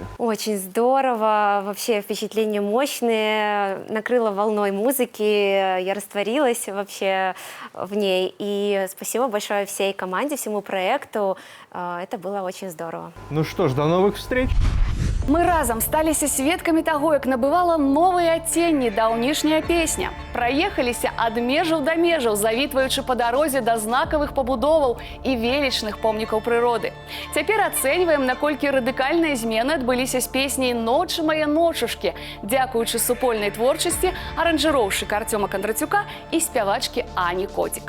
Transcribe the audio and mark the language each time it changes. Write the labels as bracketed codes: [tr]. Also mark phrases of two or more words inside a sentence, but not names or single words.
[ru] Очень здорово, вообще впечатления мощные, накрыло волной музыки, я растворилась вообще в ней. И спасибо большое всей команде, всему проекту, это было очень здорово. Ну что ж, до новых встреч! [be] Мы разам сталіся сведкамі таго, як набывала новыя адценні даўнішняя песня. Праехаліся ад межаў да межаў, завітваючы па дарозе да знакавых пабудоваў і велічных помнікаў прыроды. Цяпер ацэньваем, наколькі радыкальныя змены адбыліся з песняй «Ночы мае ночушкі», дзякуючы супольнай творчасці аранжыроўшчыка Артёма Кандрацюка і спявачкі Ані Котик.